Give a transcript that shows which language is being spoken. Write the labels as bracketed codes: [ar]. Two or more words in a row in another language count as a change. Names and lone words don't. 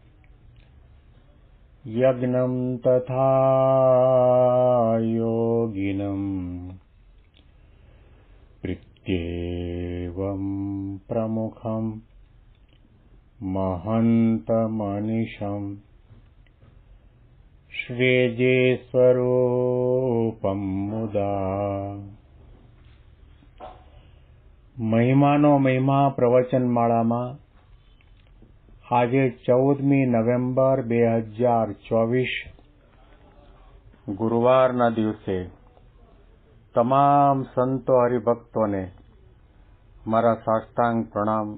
[sa] यज्ञं तथा योगिनं प्रीत्येवं प्रमुखं महन्तमनिशं श्रीजेस्वरूपं मुदा। [gu] મહિમાનો મહિમા પ્રવચનમાળામાં આજે 14મી નવેમ્બર 2024 ગુરુવારના દિવસે તમામ સંતો હરિભક્તોને મારા સાષ્ટાંગ પ્રણામ.